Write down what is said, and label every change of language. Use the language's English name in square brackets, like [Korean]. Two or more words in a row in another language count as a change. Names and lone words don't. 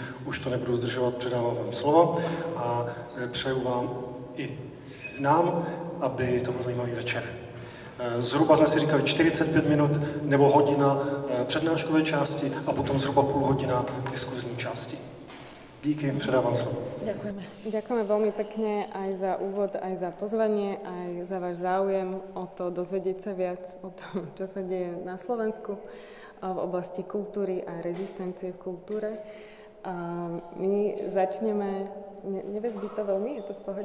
[Czech] Už to nebudu zdržovat, předávám vám slovo a přeju vám i nám, aby to byl zajímavý večer. Zhruba jsme si říkali 45 minut nebo hodina přednáškové části a potom zhruba půl hodina diskuzní části. Díky, předávám slovo. [Slovak] Ďakujeme. Ďakujeme veľmi pekne aj za úvod, aj za pozvanie, aj za váš záujem o to dozvedieť sa viac o tom, čo sa deje na Slovensku v oblasti kultúry a rezistencie v kultúre. My začneme, nevezbí to veľmi, je to v pohode?